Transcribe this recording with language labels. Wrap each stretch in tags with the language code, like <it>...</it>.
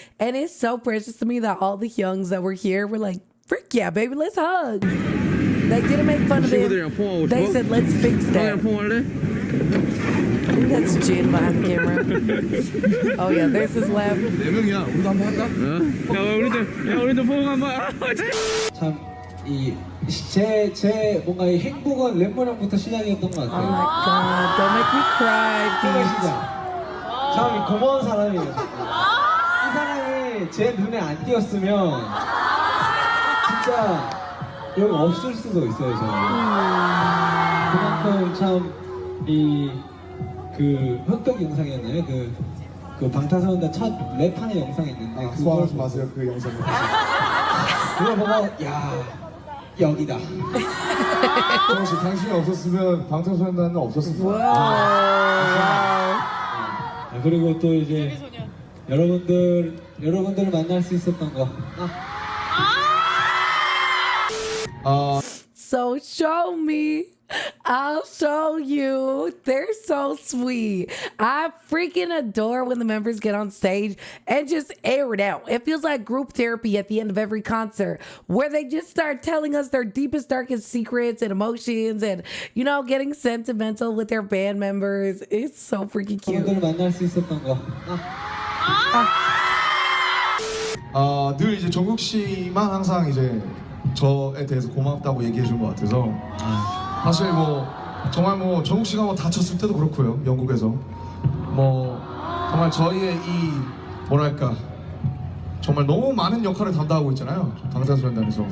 <en>And it's so precious to me that all the youngs that were here were like, frick yeah, baby, let's hug. They didn't make fun of him. They said, let's fix that. I think that's Jin behind the camera. Oh yeah, there's his laugh.</en> <ko>네 명이야. 우리도 한번 할까? 야, 우리도 포옹 한번. 참, 제 뭔가 이 행복은 랩몬 형부터 시작이었던 것 Oh 같아요.</ko> <en>my god, don't make me cry, bitch.</en> <ko>참 고마운 사람이에요. 이 사람이 제 눈에 안 띄었으면 진짜 여기 없을 수도 있어요, 저는. 그만큼 참 이 그 흑백 영상이었나요? 그 그 방탄소년단 첫 랩하는 영상이 있는데 소환하지 마세요 그 영상. 그걸 보고 야 여기다. 정우 씨 당신이 없었으면 방탄소년단은 없었을 거예요. 그리고 또 이제 여러분들을 만날 수 있었던 거.</ko> <en>So show me. I'll show you. They're so sweet. I freaking adore when the members get on stage and just air it out. It feels like group therapy at the end of every concert where they just start telling us their deepest, darkest secrets and emotions and, you know, getting sentimental with their band members. It's so freaking cute.</en> <ko>여러분들을 만날 수 있었던 거. 늘 이제 정국 씨만 항상 이제 저에 대해서 고맙다고 얘기해 준 것 같아서 사실 뭐 정말 뭐 정국 씨가 뭐 다쳤을 때도 그렇고요 영국에서 뭐 정말 저희의 이 뭐랄까 정말 너무 많은 역할을 담당하고 있잖아요 방탄소년단에서</ko>